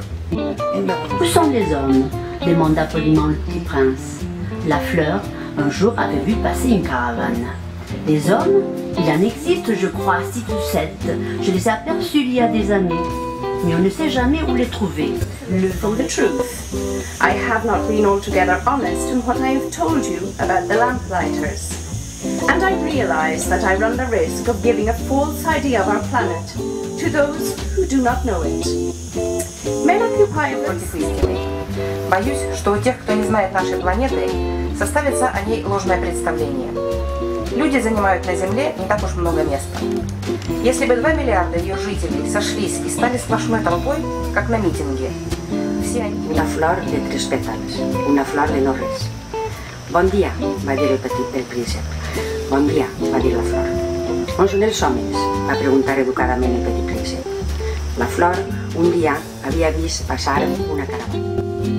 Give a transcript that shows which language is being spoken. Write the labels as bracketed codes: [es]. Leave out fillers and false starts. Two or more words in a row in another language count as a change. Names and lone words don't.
[fr] Où sont les hommes? Demanda poliment le petit prince. La fleur, un jour, avait vu passer une caravane. Des hommes? Il en existe, je crois, 6 ou 7. Je les ai aperçus il y a des années. Mais on ne sait jamais où les trouver. [en] Le for the truth. I have not been altogether honest in what I have told you about the lamplighters. And I realize that I run the risk of giving a false idea of our planet to those who do not know it. Men occupy антифейскими. [ru] Боюсь, что у тех, кто не знает нашей планеты, составится о ней ложное представление. Люди занимают на Земле не так уж много места. Если бы 2 миллиарда ее жителей сошлись и стали сплошной толпой, как на митинге, все они... [ca] Una flor de 3 pétals, una flor de no res. Bon dia, va dir el príncep. Bon dia, va dir la flor. On són els homes? Va preguntar educadament el petit príncep. La flor un dia havia vist passar una caravana.